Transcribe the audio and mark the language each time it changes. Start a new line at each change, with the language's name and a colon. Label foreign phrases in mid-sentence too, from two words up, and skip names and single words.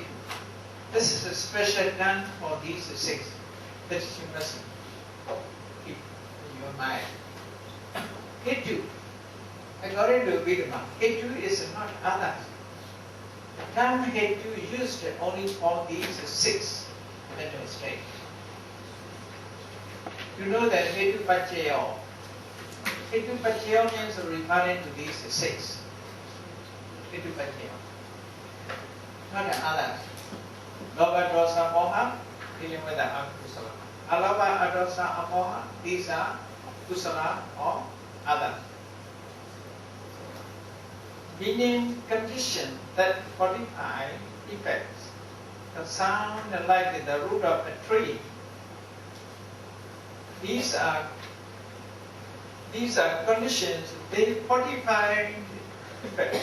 English: This is a special term for these 6 that you must keep in your mind. Hetu, according to Abhidhamma, hetu is not others. The term hetu is used only for these 6 mental states. You know that
Pali: hetu paccaya. Hetu paccaya
English: means referring to these 6.
Pali: Hetu paccaya.
English: Not the others.
Pali: Lobha, dosa, moha,
English: dealing with the akusala.
Pali: Alobha, adosa, amoha,
English: these are kusala or others. Meaning condition that qualify effects. The sound like the root of a tree. These are conditions, they qualify effects.